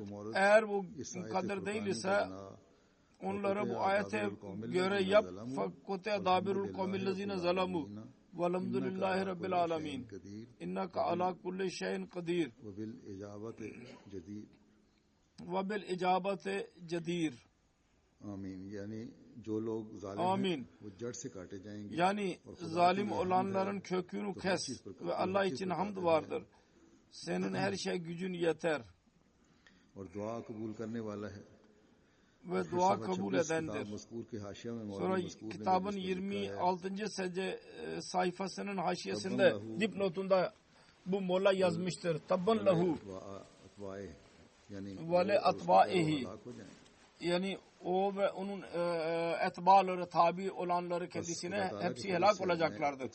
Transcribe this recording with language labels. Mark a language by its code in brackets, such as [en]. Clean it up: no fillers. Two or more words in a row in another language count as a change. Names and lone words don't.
[tr] Eğer bu kader değil ise onları bu ayete göre yap. [ar] فقطع دابر القوم الذين ظلموا والحمد لله رب العالمين. إنك على كل شيء قدير وبالإجابة جدير. [hi] Amin. Yani जो लोग जालिम [ar] Amin. [hi] हैं वो जड़ से काटे जाएंगे. [tr] Yani zalim olanların kökünü kes ve Allah için hamd vardır. Senin her şey gücün yeter. [hi] और दुआ कबूल करने वाला है. [tr] Ve dua kabul edendir. Sonra kitabın 26. sayfasının haşiyesinde dipnotunda bu molla yazmıştır. [ar] تبا له ولأتباعه. [tr] Yani o ve onun etbaları, tabi olanları kendisine hepsi helak olacaklardır.